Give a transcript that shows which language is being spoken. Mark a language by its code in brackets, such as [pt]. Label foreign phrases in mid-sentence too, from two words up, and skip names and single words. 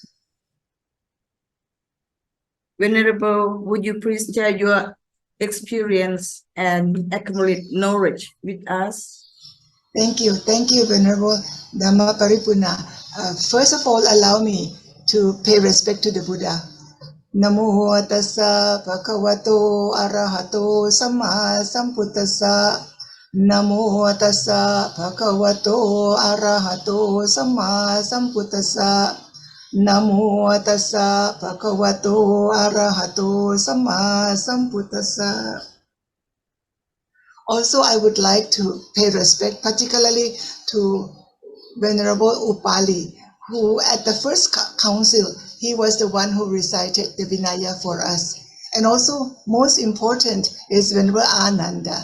[en] Venerable, would you please share your experience and accumulate knowledge with us? Thank you, Venerable Dhammaparipurna. First of all, allow me to pay respect to the Buddha. [pi] Namo tassa bhagavato arahato samma sambuddhassa. Namo tassa bhagavato arahato samma sambuddhassa. Namo tassa bhagavato arahato samma sambuddhassa. [en] Also, I would like to pay respect particularly to Venerable Upali, who at the first council, he was the one who recited the Vinaya for us. And also, most important is Venerable Ananda.